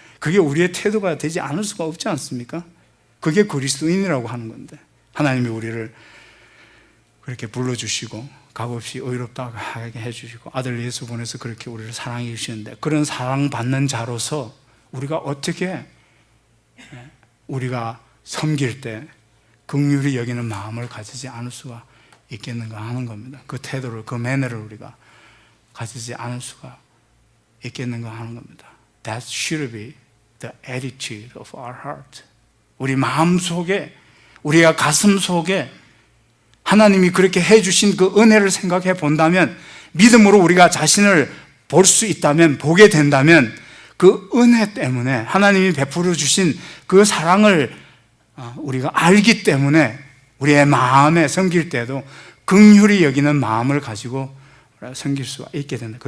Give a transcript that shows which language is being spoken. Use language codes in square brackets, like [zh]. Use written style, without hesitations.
[ko] 그게 우리의 태도가 되지 않을 수가 없지 않습니까? 그게 그리스도인이라고 하는 건데 하나님이 우리를 그렇게 불러주시고 값없이 의롭다하게 해주시고 아들 예수 보내서 그렇게 우리를 사랑해 주시는데 그런 사랑받는 자로서 우리가 어떻게 우리가 섬길 때 긍휼히 여기는 마음을 가지지 않을 수가 있겠는가 하는 겁니다. 그 태도를, 그 매너를 우리가 가지지 않을 수가 있겠는가 하는 겁니다. [en] That should be the attitude of our heart. [ko] 우리 마음 속에, 우리가 가슴 속에 하나님이 그렇게 해주신 그 은혜를 생각해 본다면, 믿음으로 우리가 자신을 볼 수 있다면, 보게 된다면 그 은혜 때문에 하나님이 베풀어 주신 그 사랑을 우리가 알기 때문에 우리의 마음에 섬길 때도 긍휼히 여기는 마음을 가지고 섬길 수가 있게 된다.